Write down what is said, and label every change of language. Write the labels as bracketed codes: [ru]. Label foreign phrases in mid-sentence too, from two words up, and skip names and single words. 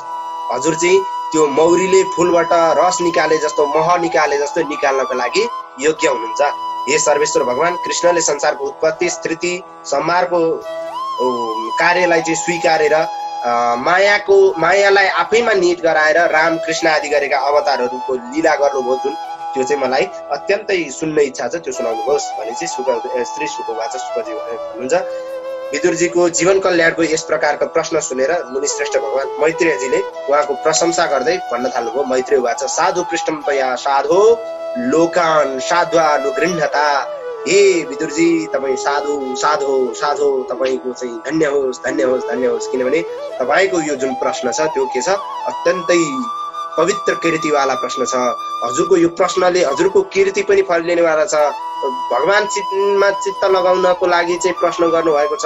[ne] हजुर चाहिँ त्यो मौरीले फूलबाट रस निकाले जस्तो, मह निकाले जस्तो निकाल्नको लागि योग्य हुनुहुन्छ। हे सर्वेश्वर भगवान कृष्णले संसारको उत्पत्ति, स्थिति, संहारको कार्यलाई चाहिँ स्वीकारेर मायालाई आफैमा निहित गराएर राम कृष्ण आदि गरेका अवतारहरूको लीला गर्नुभयो जुन, त्यो चाहिँ मलाई अत्यन्तै सुन्न इच्छा छ, त्यो सुनाउनुहोस् भने चाहिँ श्री सुखवाच सुखजी हुनुहुन्छ। विदुरजीको जीवन कल्याणको यस प्रकारको प्रश्न सुनेर मुनिश्रेष्ठ भगवान मैत्रेयजीले उहाँको प्रशंसा गर्दै भन्न थाल्नुभयो। [sa] मैत्रेय वाच साधु पृष्ठम तया साधो लोकान साध्वानुगृह्णता [ne] हे विदुरजी तपाईँ साधु साधु साधु तपाईँको चाहिँ धन्य होस् धन्य होस् धन्य होस्। किनभने तपाईँको यो जुन प्रश्न छ त्यो के छ, अत्यन्तै पवित्र कीर्तिवाला प्रश्न छ। हजुरको यो प्रश्नले हजुरको कीर्ति पनि फैलिनेवाला छ। भगवान चित्तमा चित्त लगाउनको लागि चाहिँ प्रश्न गर्नुभएको छ।